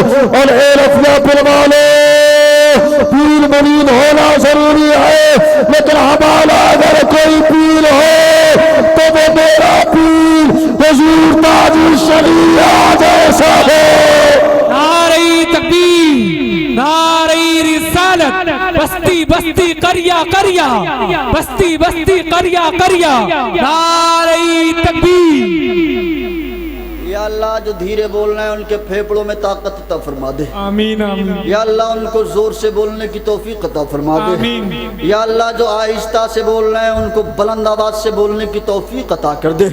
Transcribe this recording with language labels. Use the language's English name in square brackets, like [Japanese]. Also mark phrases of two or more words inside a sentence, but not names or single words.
[Urdu] اور اے رفیع پروالے پیر مرید ہونا ضروری ہے لیکن ہمارا اگر کوئی پیر ہو تو وہ میرا پیر حضور تاج الشریعہ جیسا ہو۔ نعرہ تکبیر، نعرہ رسالت، بستی بستی کریا کریا، بستی بستی کریا کریا، نعرہ تکبیر۔ یا اللہ جو دھیرے بولنا ہے ان کے پھیپڑوں میں طاقت عطا فرما دے، آمین آمین۔ یا اللہ ان کو زور سے بولنے کی توفیق عطا فرما دے، آمین۔ یا اللہ جو آہستہ سے بولنا ہے ان کو بلند آواز سے بولنے کی توفیق عطا کر دے،